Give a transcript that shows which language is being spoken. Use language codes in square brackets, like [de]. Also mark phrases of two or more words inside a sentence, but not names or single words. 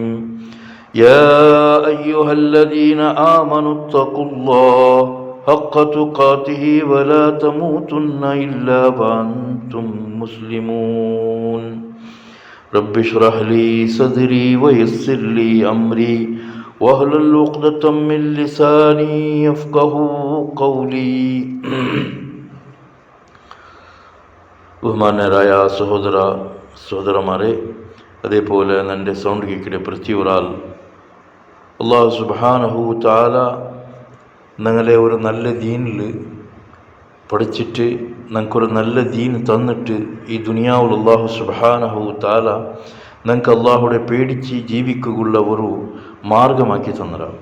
[ar] يا أيها الذين آمنوا اتقوا الله حق تقاته ولا تموتن إلا وأنتم مسلمون. رب اشرح لي صدري ويسر لي أمري واحلل عقدة من لساني يفقهوا قولي. [ml] ബഹുമാന്യരായ സഹോദരന്മാരെ, അതേപോലെ എൻ്റെ സൗണ്ട് കേൾക്കിയ പ്രതി ഒരാൾ [ar] الله سبحانه تعالى [ml] ഞങ്ങളെ ഒരു നല്ല ദീനിൽ പഠിച്ചിട്ട് ഞങ്ങൾക്കൊരു നല്ല ദീൻ തന്നിട്ട് ഈ ദുനിയാവിൽ [ar] الله سبحانه تعالى [ml] ഞങ്ങൾക്ക് അല്ലാഹുവെ പേടിച്ച് ജീവിക്കുകയുള്ള ഒരു മാർഗമാക്കി തന്നതാണ്.